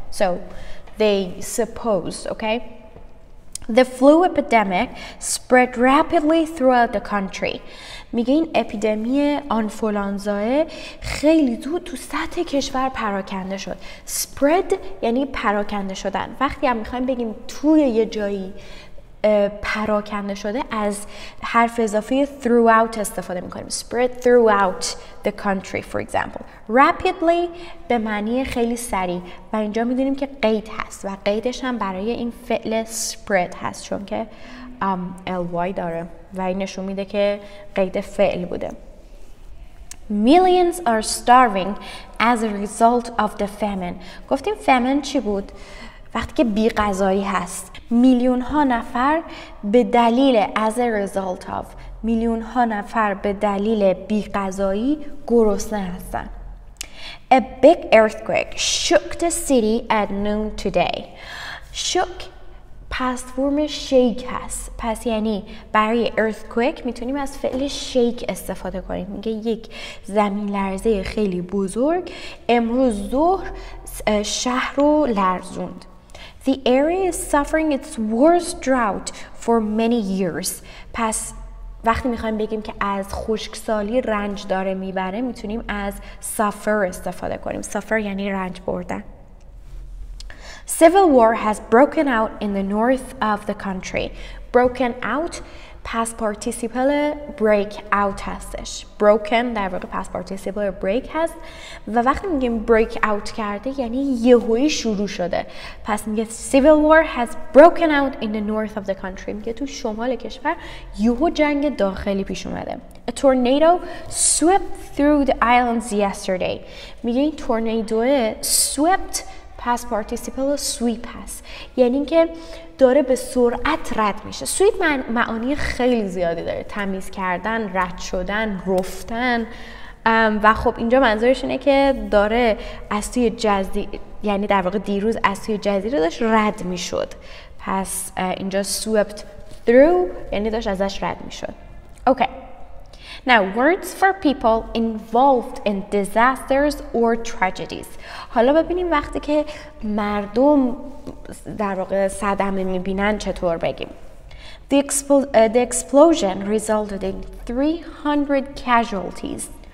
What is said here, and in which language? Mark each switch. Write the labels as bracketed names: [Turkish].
[English] So they suppose, okay? The flu epidemic spread rapidly throughout the country. [Persian] میگه این اپیدمی آنفولانزا خیلی زود تو سطح کشور پراکنده شد. Spread یعنی پراکنده شدن. وقتی هم میخوایم بگیم توی یه جایی پراکنده شده از حرف اضافه throughout استفاده میکنیم. [English] Spread throughout the country for example. [Persian] Rapidly به معنی خیلی سریع و اینجا میدونیم که قید هست و قیدش هم برای این فعل spread هست چون که ly داره و این نشون میده که قید فعل بوده. [English] Millions are starving as a result of the famine. [Persian] گفتیم famine چی بود؟ وقتی که بی‌غذایی هست. میلیون ها نفر به دلیل [English] as a result of [Persian] میلیون ها نفر به دلیل بی‌غذایی گرسنه هستن. [English] A big earthquake shook the city at noon today. shook past form shake هست. [Persian] پس یعنی برای earthquake میتونیم از فعل shake استفاده کنیم. میگه یک زمین لرزه خیلی بزرگ امروز ظهر شهر رو لرزوند. [English] The area is suffering its worst drought for many years. [Persian] پس وقتی میخوایم بگیم که از خشکسالی رنج داره میبره میتونیم از suffer استفاده کنیم. suffer یعنی رنج بردن. [English] Civil war has broken out in the north of the country. Broken out past participle break out هستش. [Persian] Broken در واقع past participle break هست و وقتی میگیم break out کرده یعنی یهویی شروع شده. پس میگه [English] civil war has broken out in the north of the country. [Persian] میگه تو شمال کشور یهو جنگ داخلی پیش اومده. [English] A tornado swept through the islands yesterday. [Persian] میگه این تورنیدو [English] swept past participle sweep [Persian] هست یعنی که داره به سرعت رد میشه. sweep معانی خیلی زیادی داره. تمیز کردن، رد شدن، رفتن و خب اینجا منظورش اینه که داره از توی جزیره یعنی در واقع دیروز از توی جزیره داشت رد میشد. پس اینجا [English] swept through [Persian] یعنی داشت ازش رد میشد. [English] Okay. Now, words for people involved in disasters or tragedies. [Persian] حالا ببینیم وقتی که مردم در واقع صدمه میبینن چطور بگیم. [English] The explosion resulted in 300 casualties.